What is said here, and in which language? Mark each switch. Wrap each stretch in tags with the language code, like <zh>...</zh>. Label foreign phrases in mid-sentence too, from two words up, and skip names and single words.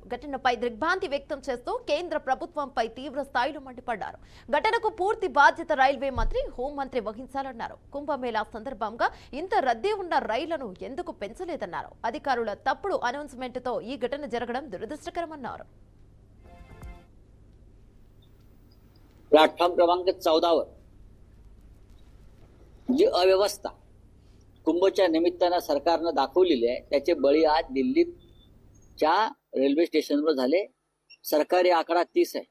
<te>ఘటనపై దిగ్భ్రాంతి వ్యక్తం చేస్తూ కేంద్ర ప్రభుత్వంపై తీవ్ర స్థాయిలో మండిపడ్డారు. ఘటనకు పూర్తి బాధ్యత రైల్వే మంత్రి, హోంమంత్రి వహించాలన్నారు. కుంభమేళా సందర్భంగా ఇంత రద్దీ ఉన్న రైళ్లను ఎందుకు పెంచలేదన్నారు. అధికారుల తప్పుడు అనౌన్స్మెంట్తో ఈ ఘటన జరగడం దురదృష్టకరమన్నారు.</te> <mr>प्लॅटफॉर्म क्रमांक 14 वर जी अव्यवस्था कुंभच्या निमित्तानं सरकारनं दाखवलेली आहे त्याचे बळी आज दिल्लीच्या रेल्वे स्टेशनवर झाले. सरकारी आकडा 30 आहे.</mr>